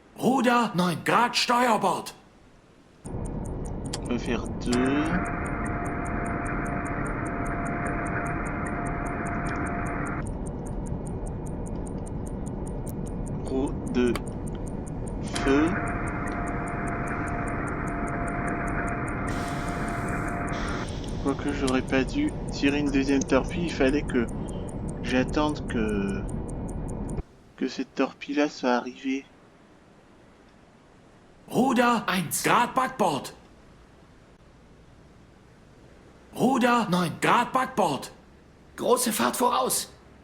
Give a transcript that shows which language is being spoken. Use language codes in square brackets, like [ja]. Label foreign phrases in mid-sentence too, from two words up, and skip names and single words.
[de] Ruder 9. Grad Steuerbord. [fr] On va faire 2. Roue de feu. Quoique j'aurais pas dû tirer une deuxième torpille, il fallait que j'attende que cette torpille là soit arrivée. [de] Ruder 1. Grad Backbord. Ruder 9. Grad Backbord. Große Fahrt voraus.